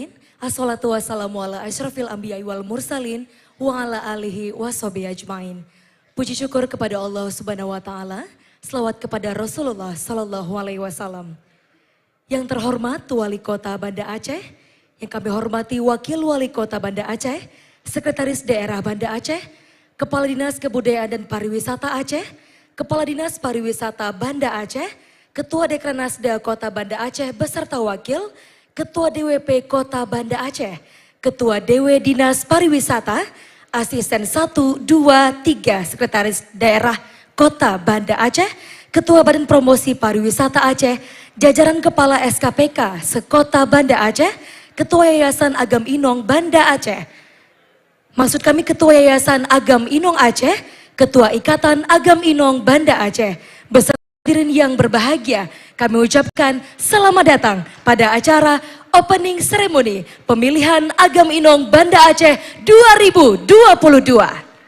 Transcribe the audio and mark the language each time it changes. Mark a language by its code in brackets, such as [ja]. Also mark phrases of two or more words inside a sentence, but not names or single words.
[ar] الصلاة والسلام على أشرف الأنبياء والمرسلين وعلى آله وصحبه أجمعين. [id] Puji syukur kepada Allah [ar] سبحانه وتعالى, [id] selawat kepada Rasulullah [ar] صلى الله عليه وسلم. [id] Yang terhormat Wali Kota Banda Aceh, yang kami hormati Wakil Wali Kota Banda Aceh, Sekretaris Daerah Banda Aceh, Kepala Dinas Kebudayaan dan Pariwisata Aceh, Kepala Dinas Pariwisata Banda Aceh, Ketua Dekranasda Kota Banda Aceh beserta Wakil, Ketua DWP Kota Banda Aceh, Ketua DW Dinas Pariwisata, Asisten 1, 2, 3 Sekretaris Daerah Kota Banda Aceh, Ketua Badan Promosi Pariwisata Aceh, jajaran Kepala SKPK Sekota Banda Aceh, Ketua Yayasan Agam Inong Banda Aceh. Maksud kami Ketua Yayasan Agam Inong Aceh, Ketua Ikatan Agam Inong Banda Aceh. Beserta hadirin yang berbahagia, kami ucapkan selamat datang pada acara [en] Opening Ceremony [id] Pemilihan Agam Inong Banda Aceh 2022.